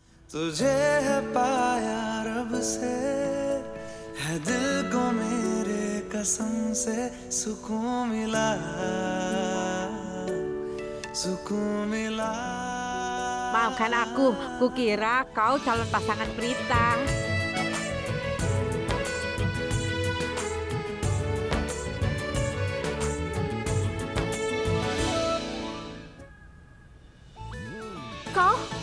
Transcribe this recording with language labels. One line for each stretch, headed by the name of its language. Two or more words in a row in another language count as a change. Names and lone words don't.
Hindi: तुझे है पाया रब से है दिल को मेरे कसम से सुकून मिला सुकून मिला.
Indonesian: Maafkan aku, kukira kau calon pasangan Prita. Kau?